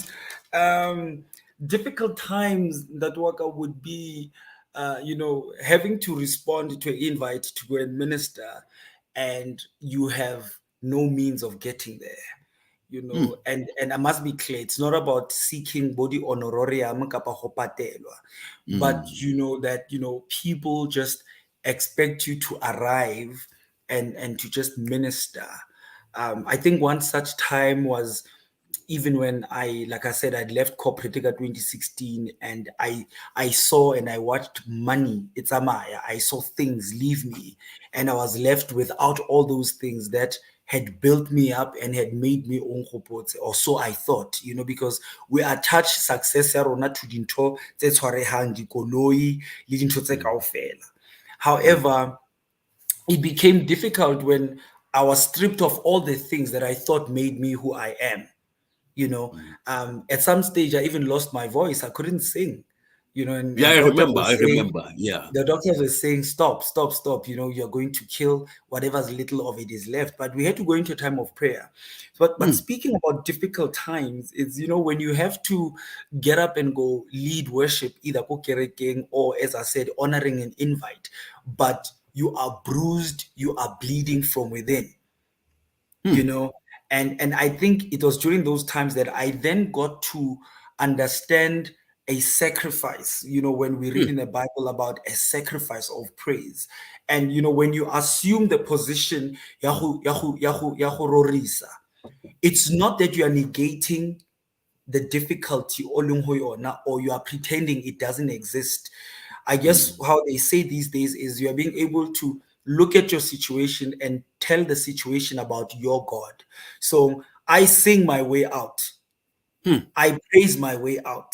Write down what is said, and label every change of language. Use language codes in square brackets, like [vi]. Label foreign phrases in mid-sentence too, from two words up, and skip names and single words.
[en] Difficult times that Waka would be, having to respond to an invite to go and minister, and you have no means of getting there. And I must be clear, it's not about seeking body honorarium [st] kapa ho patelwa, [en] but that people just expect you to arrive and to just minister. I think one such time was even when like I said, I'd left corporate in 2016, and I saw and I watched money. It's Amaya. I saw things leave me, and I was left without all those things that had built me up and had made me Onkgopotse, or so I thought, because we attach success [st] ya rona [en] to [st] dintho tse tshwarehang, dikoloi le dintho tse kaofela. [en] However, it became difficult when I was stripped of all the things that I thought made me who I am. At some stage, I even lost my voice. I couldn't sing, and Yeah, I doctors remember. were I saying, remember. Yeah. the doctors were saying, stop, stop, stop. You're going to kill whatever's little of it is left. But we had to go into a time of prayer. But speaking about difficult times, it's, when you have to get up and go lead worship, either [st] ko kerekeng [en] or, as I said, honoring an invite, but you are bruised, you are bleeding from within, and I think it was during those times that I then got to understand a sacrifice, when we read in the Bible about a sacrifice of praise. And when you assume the position [st] ya go rorisa, [en] it's not that you are negating the difficulty or you are pretending it doesn't exist. I guess how they say these days is you are being able to look at your situation and tell the situation about your God. So I sing my way out. I praise my way out.